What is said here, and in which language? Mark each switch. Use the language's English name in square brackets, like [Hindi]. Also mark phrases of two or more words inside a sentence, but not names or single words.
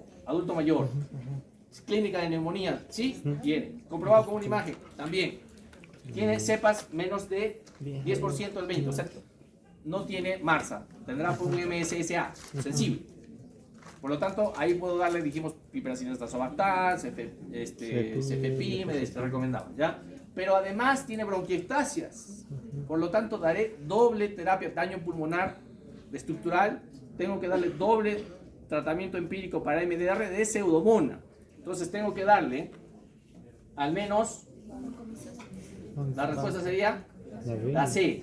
[Spanish] Adulto mayor. Clínica de neumonía. ¿Sí? Tiene. Comprobado con una imagen. También. Tiene cepas menos de 10% del 20%. O sea, no tiene MARSA. Tendrá por un MSSA sensible. Por lo tanto, ahí puedo darle, dijimos, piperacina tazobactam, cefepime, recomendado, ¿ya? Pero además tiene bronquiectasias. Por lo tanto, daré doble terapia, daño pulmonar estructural. Tengo que darle doble tratamiento empírico para MDR de Pseudomonas. Entonces, tengo que darle al menos, la respuesta sería la C.